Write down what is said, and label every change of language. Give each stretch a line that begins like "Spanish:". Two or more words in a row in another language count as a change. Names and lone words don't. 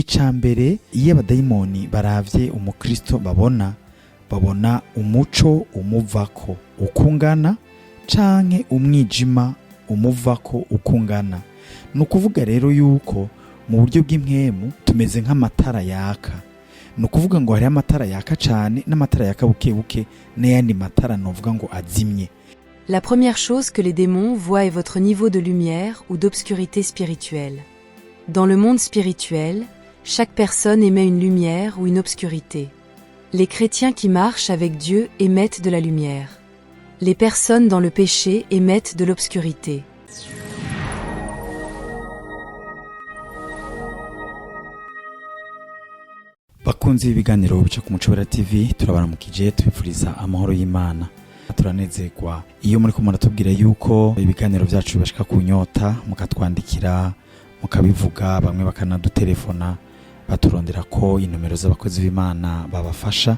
Rundi: Icambere iyo abadayimoni baravye umukristo babona umuco umuvako ukungana canke umwijima umuvako ukungana. Nukuvuga rero yuko mu buryo bw'impwemu tumeze nk'amatara yaka. Nukuvuga ngo hari amatara yaka cane n'amatara yaka bukebuke n'ayandi matara novuga ngo azimye.
French: La première chose que les démons voient est votre niveau de lumière ou d'obscurité spirituelle. Dans le monde spirituel, chaque personne émet une lumière ou une obscurité. Les chrétiens qui marchent avec Dieu émettent de la lumière. Les personnes dans le péché émettent de l'obscurité.
Rundi: Bakunzi b'ibiganiro bica ku Mucobera TV, turabaramukije tubifuriza amahoro y'Imana. Turanezerwa iyo muri ko muratubwira yuko ibiganiro byacu bibashika ku nyota, mukatwandikira, mukabivuga, bamwe bakanadutelefona baturondera ko inomero z'abakozi b'Imana babafasha.